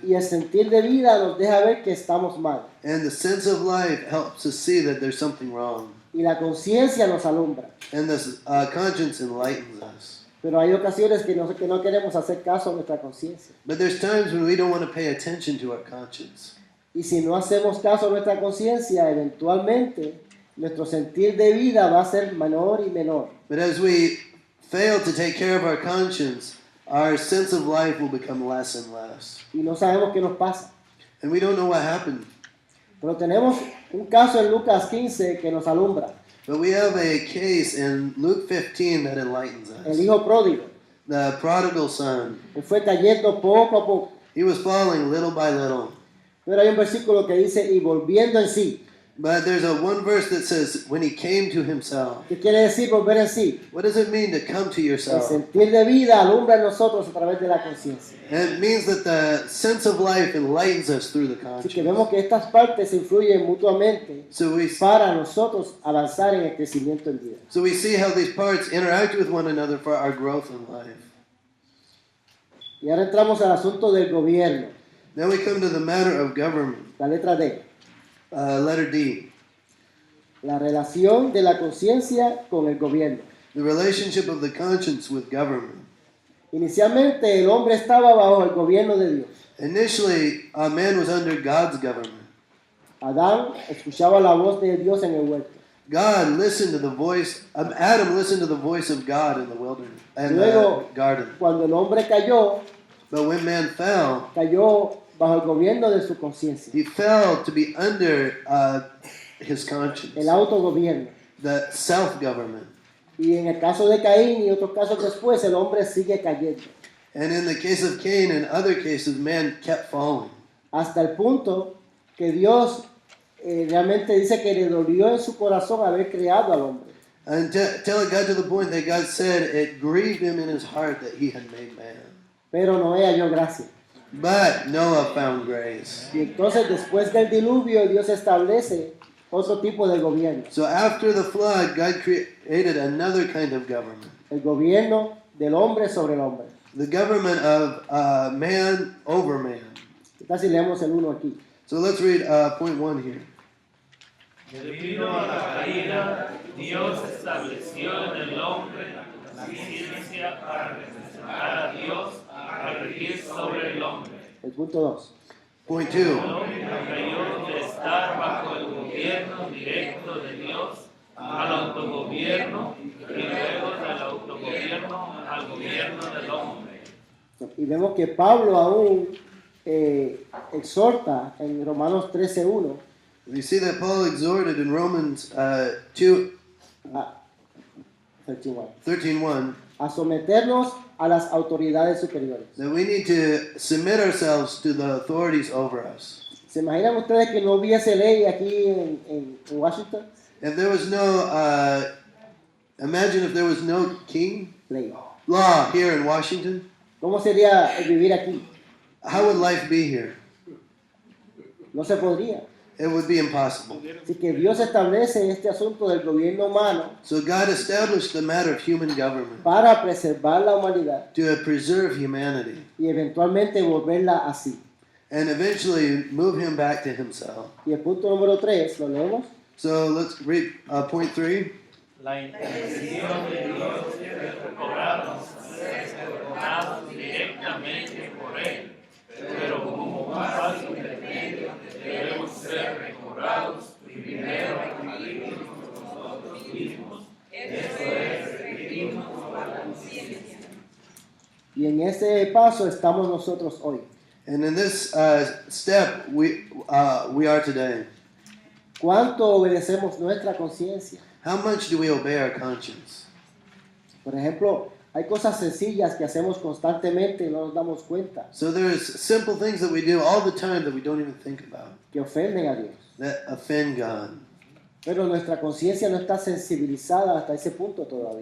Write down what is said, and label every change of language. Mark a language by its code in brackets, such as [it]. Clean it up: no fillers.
[es] y el sentir de vida nos deja ver que estamos mal. [en] and the sense of life helps us see that there's something wrong. [es] Y la conciencia nos alumbra. [en] And this conscience enlightens us. [es] Pero hay ocasiones que no queremos hacer caso a nuestra conciencia. [en] But there's times when we don't want to pay attention to our conscience. [es] Y si no hacemos caso a nuestra conciencia, eventualmente nuestro sentir de vida va a ser menor y menor. [en] But as we fail to take care of our conscience, our sense of life will become less and less. [es] Y no sabemos qué nos pasa. [en] And we don't know what happened. [es] Pero tenemos un caso en Lucas 15 que nos alumbra. [en] But we have a case in Luke 15 that enlightens [es] El [en] us. [es] hijo pródigo, [en] The prodigal son. [es] que fue cayendo poco a poco. [en] He was falling little by little. [es] Pero hay un versículo que dice, y volviendo en sí. [en] But there's one verse that says, when he came to himself. [es] ¿Qué quiere decir volver en sí? [en] What does it mean to come to [es] El [en] yourself? [es] sentir de vida alumbra en nosotros a través de la conciencia. [en] And it means that the sense of life enlightens us through the [es] Así que vemos que estas partes influyen mutuamente [en] So [es] para nosotros avanzar en el crecimiento en vida. [en] we see how these parts interact with one another for our growth in life. [es] Y ahora entramos al asunto del gobierno, [en] Now we come to the matter of government. [es] la letra D. [en] Letter D. [es] La relación de la conciencia con el gobierno. [en] The relationship of the conscience with government. [es] Inicialmente el hombre estaba bajo el gobierno de Dios. [en] Initially, man was under God's government. [es] Adán escuchaba la voz de Dios en el huerto. [en] God listened to the voice. Adam listened to the voice of God in the wilderness and the [es] Luego, [en] garden. [es] cuando el hombre cayó, [en] But when man fell, [es] cayó bajo el gobierno de su conciencia, [en] he fell to be under his conscience, [es] el autogobierno. [en] the self-government. [es] Y en el caso de Caín y otros casos después, el hombre sigue cayendo. [en] And in the case of Cain and other cases, man kept falling. [es] Hasta el punto que Dios realmente dice que le dolió en su corazón haber creado al hombre. [en] Until it got to the point that God said it grieved him in his heart that he had made man. [es] Pero Noé halló gracia. [en] But Noah found grace. [es] Y entonces después del diluvio Dios establece otro tipo de gobierno. [en] So after the flood, God created another kind of government. [es] El gobierno del hombre sobre el hombre. [en] The government of man over man. [es] ¿Qué tal si leemos el 1 aquí? [en] So let's read point 1 here. [es] Debido a la caída, Dios estableció en el hombre la ciencia para representar a Dios, a regir sobre el hombre. El punto 2. [en] Point [es] El [en] 2. [es] hombre cayó de estar bajo el gobierno directo de Dios al autogobierno y luego del autogobierno al gobierno del hombre. Y vemos que Pablo aún exhorta en Romanos 13:1 [en] We see that Paul exhorted in Romans 2, 13:1 [es] a someternos a las autoridades superiores. [en] that we need to submit ourselves to the authorities over us. [es] ¿Se imaginan ustedes que no hubiese ley aquí en Washington? [en] If there was no, imagine if there was no king, [es] Ley. [en] law here in Washington, [es] ¿Cómo sería vivir aquí? [en] how would life be here? [es] No se podría. [en] It would be impossible. [es] Así que Dios establece este asunto del gobierno humano [en] So God established the matter of human government [es] para preservar la humanidad [en] to preserve humanity [es] y eventualmente volverla así. [en] and eventually move him back to himself. [es] Y el punto número 3, ¿lo leemos? [en] So let's read point 3. [es] La intercesión de Dios debe recobrarnos, ser perdonados directamente por Él, pero como un paso intermedio debemos ser recobrados primero a nosotros mismos. Eso es repetirnos por la conciencia. Y en ese paso estamos nosotros hoy. [en] And in this step, we are today. [es] ¿Cuánto obedecemos nuestra conciencia? [en] How much do we obey our conscience? [es] Por ejemplo, hay cosas sencillas que hacemos constantemente y no nos damos cuenta, [en] So there's simple things that we do all the time that we don't even think about, [es] que ofenden a Dios. [en] that offend God. [es] Pero nuestra conciencia no está sensibilizada hasta ese punto todavía.